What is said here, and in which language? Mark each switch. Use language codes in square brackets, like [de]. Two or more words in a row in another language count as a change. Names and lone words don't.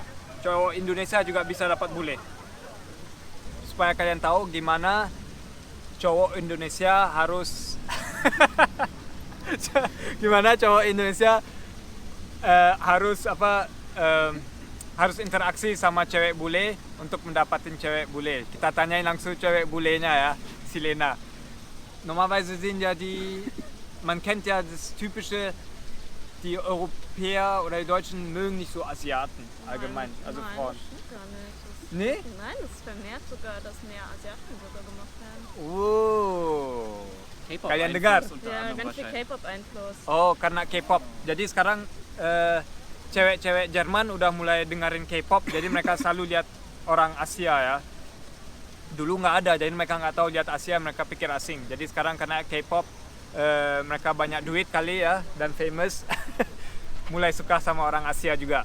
[id] Cowok Indonesia juga bisa dapat bule. Supaya kalian tahu gimana cowok Indonesia harus gimana cowok Indonesia harus interaksi sama cewek bule untuk mendapatkan cewek bule. Kita tanyain langsung cewek bulenya ya, si Lena. [de] Normalerweise sind ja man kennt ja das typische, die Europäer oder die Deutschen mögen nicht so Asiaten allgemein, also nein, Frauen. Das stimmt gar nicht. Nee? Nein, das ist vermehrt sogar, dass mehr Asiaten sogar gemacht werden. Oh. K-pop [id] Kalian [de] Einfluss [id] dengar? [de] unter Ja, anderem ganz viel wahrscheinlich. K-Pop-Einfluss. [id] Oh, karena K-pop. Jadi sekarang cewek-cewek Jerman udah mulai dengerin K-pop, jadi mereka selalu lihat orang Asia ya. Dulu nggak ada, jadi mereka nggak tahu lihat Asia, mereka pikir asing. Jadi sekarang karena K-pop mereka banyak duit kali ya dan famous, mulai suka sama orang Asia juga.